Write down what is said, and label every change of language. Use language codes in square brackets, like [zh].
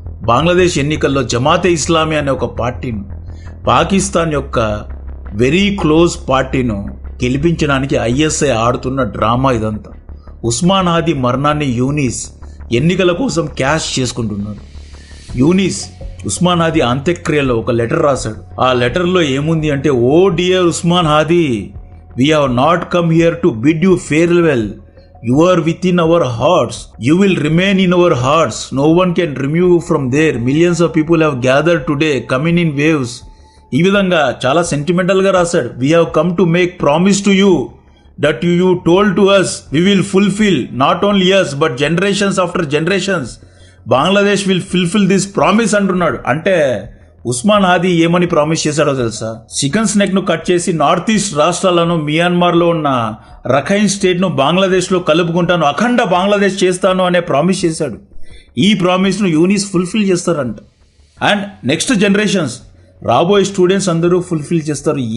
[te] బంగ్లాదేశ్ ఎన్నికల్లో జమాతే ఇస్లామీ అనే ఒక పార్టీను, పాకిస్తాన్ యొక్క వెరీ క్లోజ్ పార్టీను గెలిపించడానికి ఐఎస్ఐ ఆడుతున్న డ్రామా ఇదంతా. ఉస్మాన్ హాదీ మరణాన్ని యూనిస్ ఎన్నికల కోసం క్యాష్ చేసుకుంటున్నారు. యూనిస్ ఉస్మాన్ హాదీ అంత్యక్రియలో ఒక లెటర్ రాశాడు. ఆ లెటర్లో ఏముంది అంటే, ఓ dear Osman Hadi, [en] We have not come here to bid you farewell. You are within our hearts. You will remain in our hearts. No one can remove you from there. Millions of people have gathered today, coming in waves. [te] ఈ విధంగా చాలా సెంటిమెంటల్గా రాశాడు. [en] We have come to make promise to you that you told to us we will fulfill, not only us but generations after generations. Bangladesh will fulfil this promise [te] అంటున్నాడు. అంటే ఉస్మాన్ హాదీ ఏమని promise చేశాడో తెలుసా? Chicken snake ను కట్ చేసి north east రాష్ట్రాలను, మియాన్మార్లో ఉన్న Rakhine స్టేట్ను బంగ్లాదేశ్లో కలుపుకుంటాను, అఖండ బంగ్లాదేశ్ చేస్తాను అనే ప్రామిస్ చేశాడు. ఈ ప్రామిస్ను యూనిస్ ఫుల్ఫిల్ చేస్తారంట. అండ్ నెక్స్ట్ జనరేషన్స్, రాబోయే స్టూడెంట్స్ అందరూ ఫుల్ఫిల్ చేస్తారు.